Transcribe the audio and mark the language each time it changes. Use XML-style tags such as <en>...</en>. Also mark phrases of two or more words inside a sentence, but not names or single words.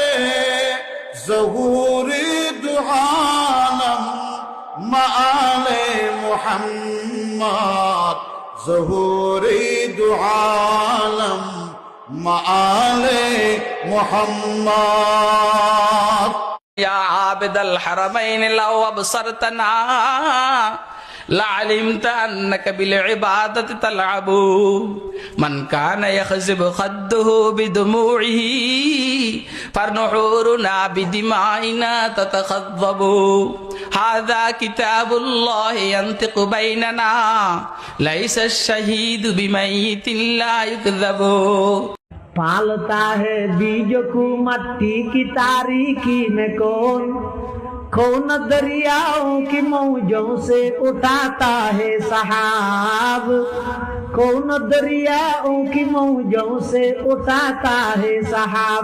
<ur>ظہورِ دو عالم آلِ محمد ظہورِ دو عالم آلِ محمد</ur> <ar>يا عابد الحرمين لو أبصرتنا لعلمت أنك بالعبادة تلعب من كان يخضب خده بدموعه فنحورنا بدمائنا تتخضب هذا كتاب الله ينطق بيننا ليس الشهيد بميت لا يكذب</ar> <ur>پالتا ہے بیج کو مٹی کی تاریکی میں کون دریاؤں کی موجوں سے اٹھاتا ہے سحاب کون دریاؤں کی موجوں سے اٹھاتا ہے سحاب</ur>